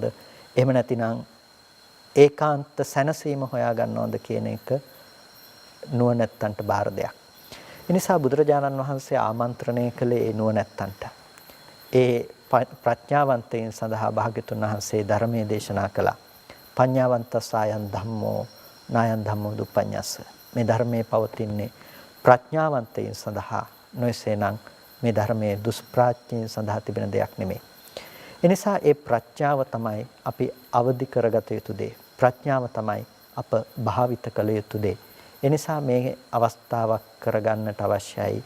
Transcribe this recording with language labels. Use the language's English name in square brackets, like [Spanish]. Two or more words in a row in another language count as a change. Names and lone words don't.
[Sinhala] එහෙම නැතිනම් ඒකාන්ත සැනසීම හොයා ගන්නවද කියන එක නුවණැත්තන්ට බාර දෙයක්. ඒ නිසා බුදුරජාණන් වහන්සේ ආමන්ත්‍රණය කළේ ඒ නුවණැත්තන්ට. ඒ ප්‍රඥාවන්තයින් සඳහා භාග්‍යතුන් වහන්සේ ධර්මයේ දේශනා කළා. [Pali] පඤ්ඤාවන්තසායන් ධම්මෝ නායන් ධම්මෝ දුප්පඤ්ඤස්ස. [Sinhala] මේ ධර්මයේ පවතින්නේ ප්‍රඥාවන්තයින් සඳහා නොයසේනම් මේ ධර්මයේ දුෂ්ප්‍රඥයින් සඳහා තිබෙන දෙයක් නෙමෙයි. එනිසා ඒ ප්‍රඥාව තමයි අපි අවදි කරගත යුතු දේ. ප්‍රඥාව තමයි අප භාවිත කළ යුතු දේ. එනිසා මේ අවස්ථාවක් කරගන්නට අවශ්‍යයි.